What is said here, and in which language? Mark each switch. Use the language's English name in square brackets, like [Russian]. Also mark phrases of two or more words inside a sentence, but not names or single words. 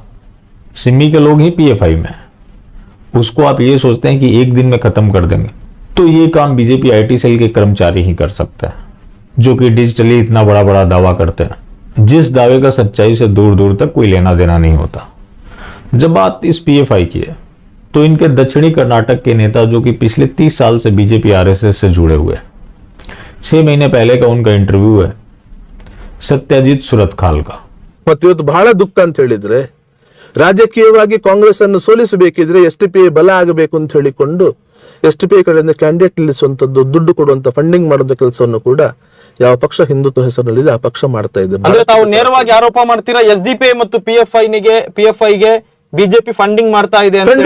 [Hindi] सिमी के लोग ही पीएफआई में है। उसको आप ये सोचते हैं कि एक दिन में खत्म कर देंगे, तो ये काम बीजेपी [English] IT cell [Hindi] के कर्मचारी ही कर सकते हैं, जो कि डिजिटली इतना बड़ा बड़ा दावा करते हैं, जिस दावे का सच्चाई से दूर दूर तक कोई लेना देना नहीं होता। जब बात इस पीएफआई की है तो इनके दक्षिणी कर्नाटक के नेता, जो कि पिछले 30 साल से बीजेपी आरएसएस से जुड़े हुए हैं, 6 महीने पहले का उनका इंटरव्यू है सत्यजीत सुरतखाल का। [Kannada] ಇವತ್ತು ಬಹಳ ದುಃಖ ಅಂತ ಹೇಳಿದ್ರೆ, ರಾಜಕೀಯವಾಗಿ ಕಾಂಗ್ರೆಸ್ ಅನ್ನು ಸೋಲಿಸಬೇಕಿದ್ರೆ ಎಸ್ಟಿಪಿಐ ಬಲ ಆಗಬೇಕು ಅಂತ ಹೇಳಿಕೊಂಡು ಎಸ್ಟಿಪಿಐ ಕಡೆಯಿಂದ ಕ್ಯಾಂಡಿಡೇಟ್ ನಿಲ್ಲಿಸುವಂತದ್ದು, ದುಡ್ಡು ಕೊಡುವಂತ ಫಂಡಿಂಗ್ ಮಾಡೋದ ಕೆಲಸವನ್ನು ಕೂಡ ಯಾವ ಪಕ್ಷ ಹಿಂದುತ್ವ ಹೆಸರಿನಲ್ಲಿ ಆ ಪಕ್ಷ ಮಾಡ್ತಾ ಇದೆ. ಅಂದ್ರೆ ತಾವು ನೇರವಾಗಿ ಆರೋಪ ಮಾಡ್ತೀರಾ ಎಸ್ಡಿಪಿಐ ಮತ್ತು ಪಿಎಫ್ಐಗೆ ಬಿಜೆಪಿ ಫಂಡಿಂಗ್ ಮಾಡ್ತಾ ಇದೆ ಅಂತ?